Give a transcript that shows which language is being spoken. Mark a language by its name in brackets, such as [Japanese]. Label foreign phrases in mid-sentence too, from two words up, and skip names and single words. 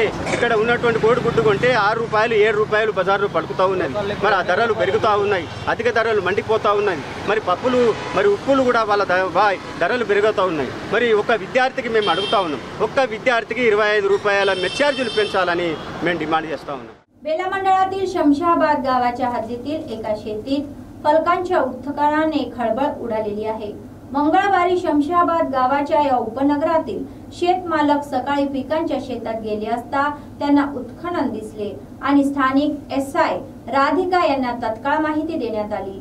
[Telugu] ఇక్కడ ఉన్నటువంటి కోడిగుడ్డు కొంటే 6 రూపాయలు 7 రూపాయలు బజార్లో పడుకుతూ ఉన్నది। మరి ఆ ధరలు పెరుగుతూ ఉన్నాయి, అధిక ధరలు మండిపోతూ ఉన్నాయి। మరి పప్పులు మరి ఉప్పులు కూడా వాళ్ళ ధరలు పెరుగుతూ ఉన్నాయి। మరి ఒక విద్యార్థికి మేము అడుగుతా ఉన్నాం, ఒక్క విద్యార్థికి 25 రూపాయల మెస్ ఛార్జీలు పెంచాలని మేము डिमांड చేస్తూ ఉన్నాం। [Marathi] बेला मंडळातील शमशाबाद गावाच्या हद्दीतील एका शेतीत फलकांच्या उत्खननाने खळबळ उडालेली आहे। मंगळवारी शमशाबाद गावाच्या या उपनगरातील शेतमालक सकाळी पिकांच्या शेतात गेले असता त्यांना उत्खनन दिसले आणि स्थानिक SI राधिका यांना तत्काळ माहिती देण्यात आली।